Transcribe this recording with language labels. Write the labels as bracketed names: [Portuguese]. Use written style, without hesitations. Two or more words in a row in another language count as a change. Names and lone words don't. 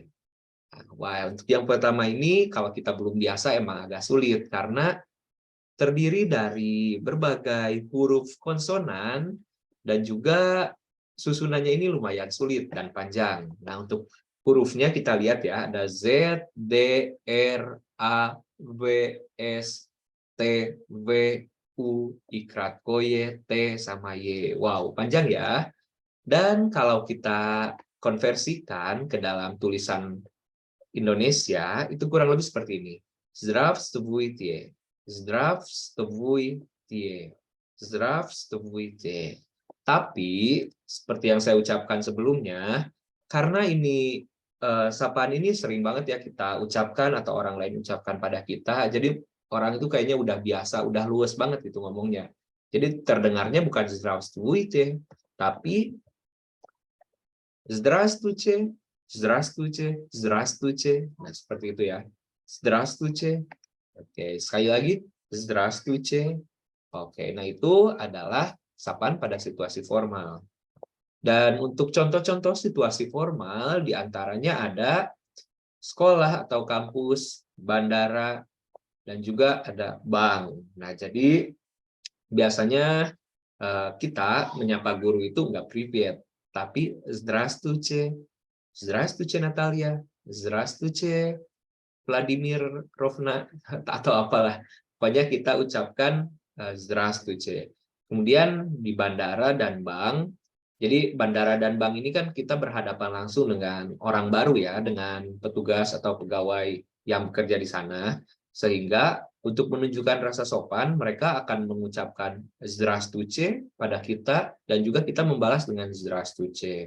[Indonesian] Nah, wah, untuk yang pertama ini, kalau kita belum biasa emang agak sulit, karena terdiri dari berbagai huruf konsonan, dan juga susunannya ini lumayan sulit dan panjang. Nah, untuk hurufnya kita lihat ya, ada Z, D, R, A, V, S, T, V, U, ikrat koye, T, sama Y. Wow, panjang ya. Dan kalau kita konversikan ke dalam tulisan Indonesia, itu kurang lebih seperti ini. [Russian] Здравствуйте, здравствуйте, здравствуйте. [Indonesian] Tapi, seperti yang saya ucapkan sebelumnya, karena ini sapaan ini sering banget ya kita ucapkan atau orang lain ucapkan pada kita, jadi orang itu kayaknya udah biasa, udah luwes banget gitu ngomongnya. Jadi terdengarnya bukan здравствуйте, tapi [Russian] Здравствуйте, здравствуйте, здравствуйте. [Indonesian] Nah, seperti itu ya. Здравствуйте. Oke, sekali lagi. Здравствуйте. Oke, nah itu adalah sapaan pada situasi formal. Dan untuk contoh-contoh situasi formal, diantaranya ada sekolah atau kampus, bandara, dan juga ada bank. Nah, jadi biasanya kita menyapa guru itu nggak привет, tapi здравствуйте. [Russian] Здравствуйте, Natalia. Здравствуйте, [Indonesian] Vladimir Rovna, atau apalah. Pokoknya kita ucapkan здравствуйте. Kemudian di bandara dan bank, jadi bandara dan bank ini kan kita berhadapan langsung dengan orang baru ya, dengan petugas atau pegawai yang bekerja di sana, sehingga untuk menunjukkan rasa sopan, mereka akan mengucapkan здравствуйте pada kita, dan juga kita membalas dengan здравствуйте.